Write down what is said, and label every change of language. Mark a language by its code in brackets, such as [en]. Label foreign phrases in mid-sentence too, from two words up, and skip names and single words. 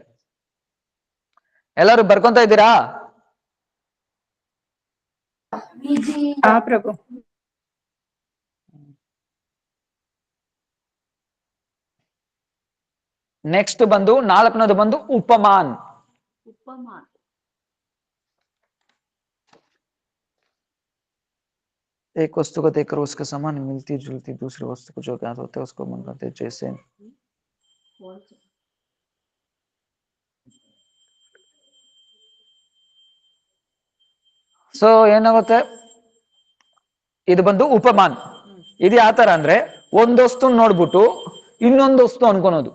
[kn] ಎಲ್ಲರೂ ಬರ್ಕೊಂತ ಇದ್ದೀರಾ? ಹಾ ಪ್ರಭು. ನೆಕ್ಸ್ಟ್ ಬಂದು ನಾಲ್ಕನೇದು ಬಂದು ಉಪಮಾನ್. [hi] एक वस्तु को देखकर उसके समान मिलती जुलती दूसरी वस्तु को जो ज्ञात होते हैं उसको मानते हैं जैसे. [kn] ಸೊ ಏನಾಗುತ್ತೆ, ಇದು ಬಂದು ಉಪಮಾನ್. ಇದು ಯಾವ ತರ ಅಂದ್ರೆ, ಒಂದ್ ವಸ್ತು ನೋಡ್ಬಿಟ್ಟು ಇನ್ನೊಂದು ವಸ್ತು ಅನ್ಕೊಳೋದು.